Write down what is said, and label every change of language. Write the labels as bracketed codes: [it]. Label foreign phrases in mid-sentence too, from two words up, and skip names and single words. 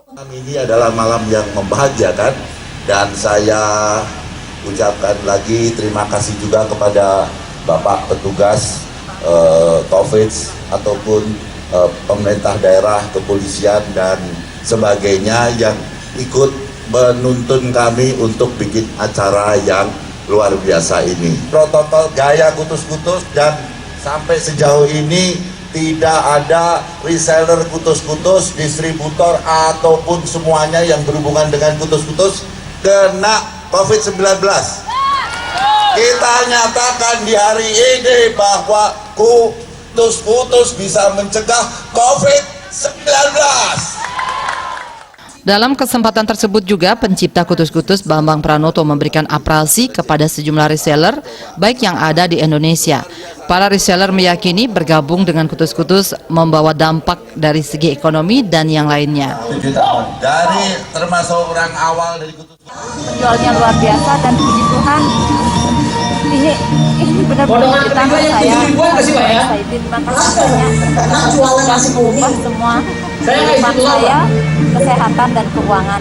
[id] Ini adalah malam yang membahagiakan dan saya ucapkan lagi terima kasih juga kepada Bapak petugas COVID ataupun pemerintah daerah, kepolisian dan sebagainya yang ikut menuntun kami untuk bikin acara yang luar biasa ini. Protokol gaya kutus-kutus dan sampai sejauh ini tidak ada reseller kutus-kutus, distributor ataupun semuanya yang berhubungan dengan kutus-kutus kena COVID-19. Kita nyatakan di hari ini bahwa kutus-kutus bisa mencegah COVID-19. Dalam kesempatan tersebut juga pencipta kutus-kutus Bambang Pranoto memberikan apresiasi kepada sejumlah reseller baik yang ada di Indonesia. Para reseller meyakini bergabung dengan kutus-kutus membawa dampak dari segi ekonomi dan yang lainnya. Dari termasuk orang awal dari kutus-kutus. Penjualnya luar biasa dan puji Tuhan ini benar-benar ditambah saya excited banget semua kehidupan saya, kesehatan dan keuangan.